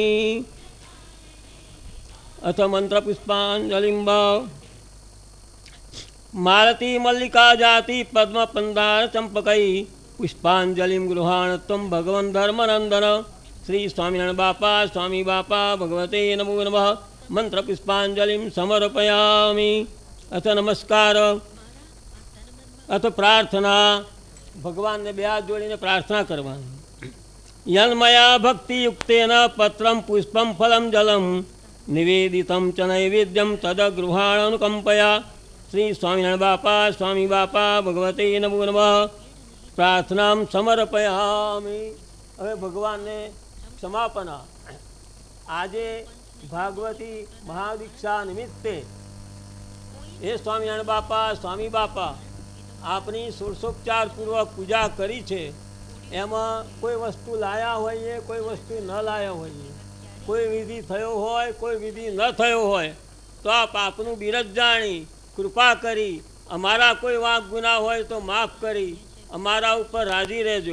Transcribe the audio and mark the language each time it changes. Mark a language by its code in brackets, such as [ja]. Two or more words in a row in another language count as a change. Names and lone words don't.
[sa] अथ मंत्रपुष्पाञ्जलिं मालती मल्लिका जाति पद्मपन्दार चंपकई पुष्पांजलिं गृहाण त्वं भगवन् धर्मनंदन। श्री स्वामी बापा भगवते नमो नमः। मंत्र पुष्पांजलिं समर्पयामि। अथ नमस्कार अथ प्रार्थना। [gu] ભગવાનને બે હાથ જોડીને પ્રાર્થના કરવાની। [sa] यन्मया भक्तियुक्तेन पत्रं पुष्पं फलं जलं निवेदितं च नैवेद्यं तद्गृहाण अनुकंपया। श्री स्वामी बापा भगवते नमो नमः। प्रार्थनां समर्पयामि। [gu] હવે ભગવાનને ક્ષમાપના। આજે ભાગવતી મહાદીક્ષા નિમિત્તે એ સ્વામી બાપા આપની ષોડશોપચારપૂર્વક પૂજા કરી છે। એમાં કોઈ વસ્તુ લાયા હોઈએ, કોઈ વસ્તુ ન લાયા હોઈએ, કોઈ વિધિ થયો હોય, કોઈ વિધિ ન થયો હોય તો આપ આપનું બિરજ જાણી કૃપા કરી અમારા કોઈ વાંક ગુના હોય તો માફ કરી અમારા ઉપર રાજી રહેજો।